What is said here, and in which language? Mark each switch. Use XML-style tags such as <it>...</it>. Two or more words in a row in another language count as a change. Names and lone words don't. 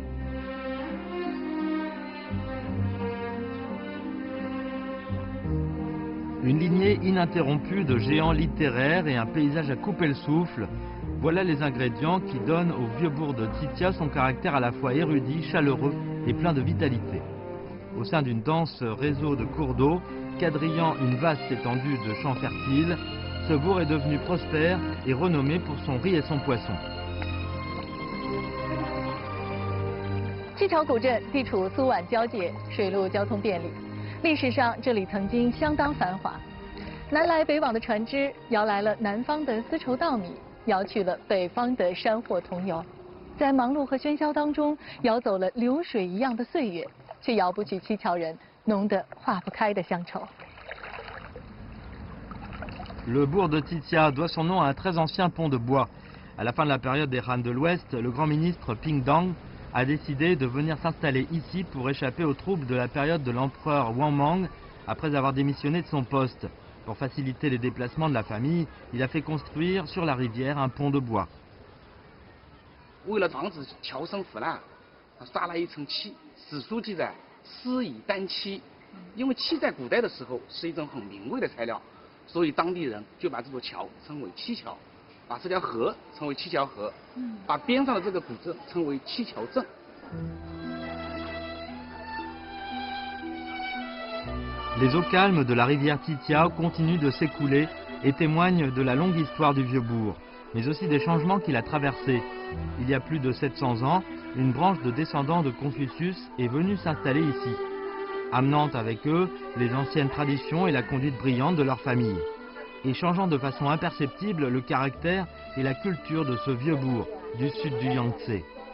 <fr>Une lignée ininterrompue de géants littéraires et un paysage à couper le souffle, voilà les ingrédients qui donnent au vieux bourg de Qiqiao son caractère à la fois érudit, chaleureux et plein de vitalité. Au sein d'une dense réseau de cours d'eau, quadrillant une vaste étendue de champs fertiles, ce bourg est devenu prospère et renommé pour son riz et son poisson.</fr> <zh>七朝古镇地处苏皖交界，水陆交通便利。历史上这里曾经相当繁华，南来北往的船只摇来了南方的丝绸稻米，摇去了北方的山货桐油，在忙碌和喧嚣当中，摇走了流水一样的岁月，却摇不去七桥人浓得化不开的乡愁。</zh> <fr>Le bourg de Qiqiao doit son nom à un très ancien pont de bois. À la fin de la période des Han de l'Ouest, le grand ministre Ping Dong a décidé de venir s'installer ici pour échapper aux troubles de la période de l'empereur Wang Mang après avoir démissionné de son poste. Pour faciliter les déplacements de la famille, il a fait construire sur la rivière un pont de bois.</fr> <zh>为了防止桥身腐烂，他刷了一层漆。史书记载，施以丹漆，因为漆在古代的时候是一种很名贵的材料，所以当地人就把这座桥称为七桥，把这条河称为七桥河，把边上的这个古镇称为七桥镇。</zh> <fr>Les eaux calmes de la rivière Qiqiao continuent de s'écouler et témoignent de la longue histoire du vieux bourg, mais aussi des changements qu'il a traversés. Il y a plus de 700 ans, une branche de descendants de Confucius est venue s'installer ici, amenant avec eux les anciennes traditions et la conduite brillante de leur famille, et changeant de façon imperceptible le caractère et la culture de ce vieux bourg du sud du Yangtze.</fr>